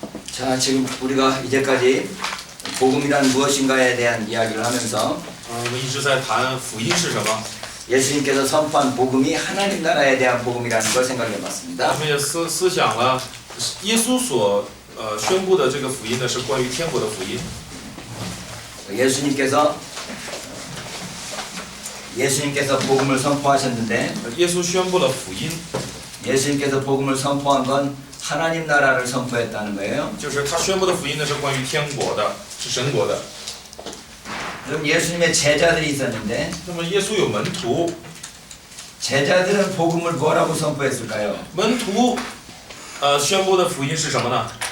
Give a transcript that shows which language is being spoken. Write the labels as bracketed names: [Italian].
[Korean] 자, 지금 우리가 이제까지 복음이란 무엇인가에 대한 이야기를 하면서 [Chinese] 我们一直在谈福音是什么， [Korean] 예수님께서 선포한 복음이 하나님 나라에 대한 복음이라는 걸 생각해 [Chinese] 我 [Korean] 봤습니다. [Chinese] 们也思想了耶稣所宣布的这个福音呢，是关于天国的福音。 [Korean] 예수님께서 복음을 선포하셨는데 [Chinese] 耶稣宣布了福音， [Korean] 예수님께서 복음을 선포한 건 하나님 나라를 선포했다는 거예요. [Chinese] 就是他宣布的福音呢，是关于天国的，是神国的。 [Korean] 그럼 예수님의 제자들이 있었는데 [Chinese] 那么耶稣有门徒， [Korean] 제자들은 복음을 뭐라고 선포했을까요? [Chinese] 门徒宣布的福音是什么呢？